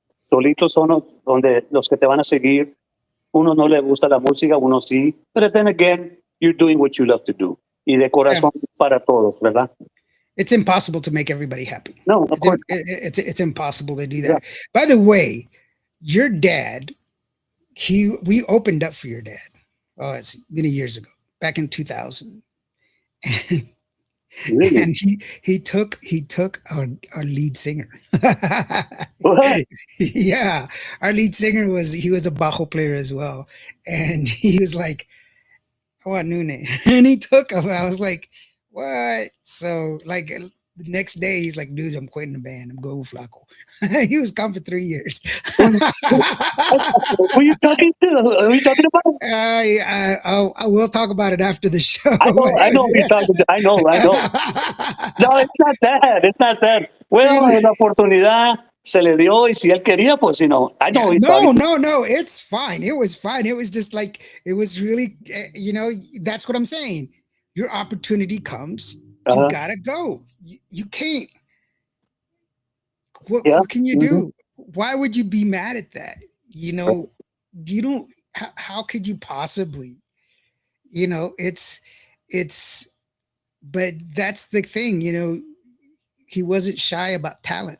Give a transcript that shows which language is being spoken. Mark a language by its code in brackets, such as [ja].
[es] Solitos son donde los que te van a seguir. Uno no le gusta la música, uno sí. [en] But then again, you're doing what you love to do. [es] Y de corazón para todos, ¿verdad? [en] It's impossible to make everybody happy. No, of course. It's impossible to do that. Yeah. By the way, your dad, we opened up for your dad. Oh, it's many years ago, back in 2000. And really? And he took our lead singer. What? Yeah, our lead singer was a bajo player as well, and he was like, "I want Nune," and he took him. I was like, "What?" So like the next day, he's like, "Dude, I'm quitting the band. I'm going with Flaco." He was gone for 3 years. Who are you talking to? Who are you talking about? I will talk about it after the show. I know who you're talking to. I know. No, it's not that. It's not that. Well, [es] la oportunidad se le dio, y si él quería, pues, [en] you know, I know. No, it's fine. It was fine. It was just like, it was really, you know, that's what I'm saying. Your opportunity comes, you gotta go. You can't. What can you do? Why would you be mad at that? You know, you don't, how could you possibly, you know, but that's the thing, you know, he wasn't shy about talent.